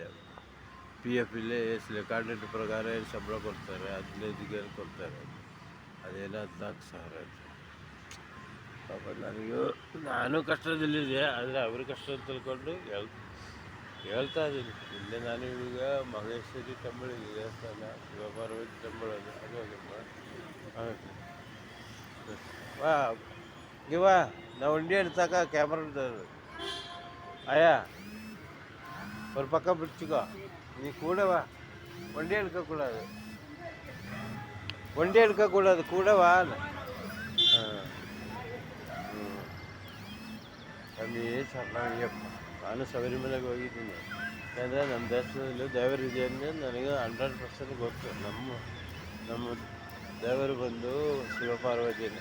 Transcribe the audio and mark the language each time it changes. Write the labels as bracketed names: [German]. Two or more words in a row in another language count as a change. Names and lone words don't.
[Kannada] PF ಇಲ್ಲೇ ಎಸ್ಲೆ ಕಾಂಟ್ರಾಕ್ಟ್ ಪ್ರಕಾರ ಏನು ಸಂಬಳ ಕೊಡ್ತಾರೆ, 15 ಕೊಡ್ತಾರೆ. ಅದೇನೋ 14,000 ಆಯಿತು. ಪಾಪ ನನಗೂ ನಾನು ಕಷ್ಟದಲ್ಲಿದ್ದೆ, ಆದರೆ ಅವ್ರ ಕಷ್ಟ ತಿಳ್ಕೊಂಡು ಹೇಳ್ತಾ ಇದ್ದೀನಿ. ಇಲ್ಲೇ ನಾನು ಈಗ ಮಹೇಶ್ವರಿ ಟೆಂಪಲ್ಗೆ ದೇವಸ್ಥಾನ, ಶಿವಪಾರ್ವತಿ ಟೆಂಪಲ್ ಅದು [Tamil] வா இங்கே வா, நான் வண்டி எடுத்தாக்கா கேமரா எடுத்தாரு ஆயா ஒரு பக்கம் பிடிச்சிக்கோ, நீ கூட வா. வண்டி எடுக்கக்கூடாது, வண்டி எடுக்கக்கூடாது, கூட வா. [Kannada] ಅಲ್ಲಿ ನಾವೀಗಪ್ಪ ನಾನು ಶಬರಿಮಲೆಗೆ ಹೋಗಿದ್ದೀನಿ. ಯಾಕಂದರೆ ನಮ್ಮ ದೇಶದಲ್ಲಿ ದೇವರಿದೆ ಅಂದರೆ ನನಗೆ 100% ಗೊತ್ತು. ನಮ್ಮ ದೇವರು ಬಂದು ಶಿವಪಾರ್ವತಿನೇ.